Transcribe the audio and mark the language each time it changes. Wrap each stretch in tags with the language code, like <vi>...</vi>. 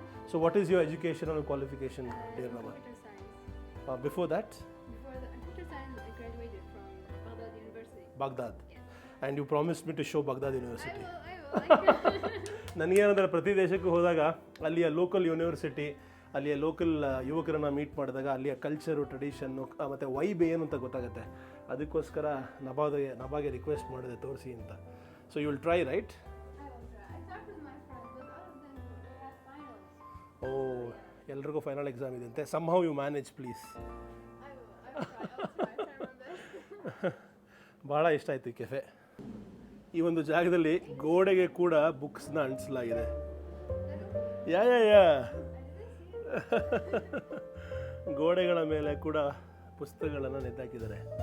<en>So what is your educational qualification, dear ನಮಾ? Computer science. Before that? Before the computer science, I graduated from Baghdad University. Baghdad. And you promised me to show Baghdad University. I will.</en> <kn>ನನಗೇನಂದರೆ ಪ್ರತಿ ದೇಶಕ್ಕೂ ಹೋದಾಗ ಅಲ್ಲಿಯ local university, ಅಲ್ಲಿಯ local ಯುವಕರನ್ನು meet ಮಾಡಿದಾಗ ಅಲ್ಲಿಯ culture, tradition ಮತ್ತು vibe ಏನು ಅಂತ ಗೊತ್ತಾಗುತ್ತೆ. ಅದಕ್ಕೋಸ್ಕರ ನಭಾಗೆ ರಿಕ್ವೆಸ್ಟ್ ಮಾಡಿದೆ ತೋರಿಸಿ ಅಂತ.</kn> <en>So you will try, right? I will try. I talked with my friends, but all of them have finals.</en> <kn>ಓ, ಎಲ್ರಿಗೂ ಫೈನಲ್ ಎಕ್ಸಾಮ್ ಇದೆ ಅಂತೆ.</kn> <en>Somehow you manage please. I will try. I'll try my best.</en> <kn>ಭಾಳ ಇಷ್ಟ ಆಯಿತು ಈ cafe. ಈ ಒಂದು ಜಾಗದಲ್ಲಿ ಗೋಡೆಗೆ ಕೂಡ ಬುಕ್ಸ್ನ ಅಂಟಿಸಲಾಗಿದೆ. ಯಾ ಯಾ ಯಾ ಗೋಡೆಗಳ ಮೇಲೆ ಕೂಡ ಪುಸ್ತಕಗಳನ್ನು ನೆತ್ತಾಕಿದ್ದಾರೆ.</kn>